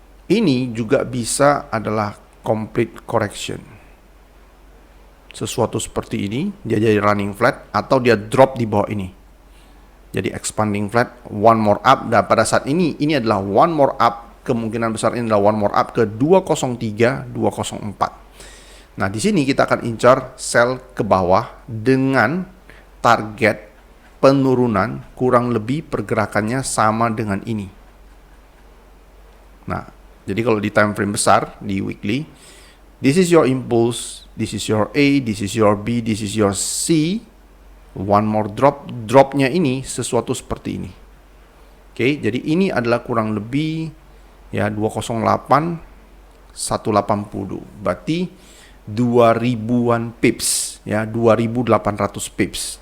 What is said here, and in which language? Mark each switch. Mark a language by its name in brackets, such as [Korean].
[Indonesian] Ini juga bisa adalah complete correction. Sesuatu seperti ini, dia jadi running flat atau dia drop di bawah ini. [English] Jadi expanding flat, one more up. [Indonesian] Dan pada saat ini adalah [English] one more up. [Indonesian] Kemungkinan besar ini adalah one more up ke 203, 204. Nah, di sini kita akan incar sell ke bawah dengan target penurunan kurang lebih pergerakannya sama dengan ini. Nah, jadi kalau di time frame besar, di weekly, [English] this is your impulse, this is your A, this is your B, this is your C. One more drop, [Indonesian] dropnya ini sesuatu seperti ini. Oke, jadi ini adalah kurang lebih ya 208 180. Berarti 2000-an pips ya, 2800 pips.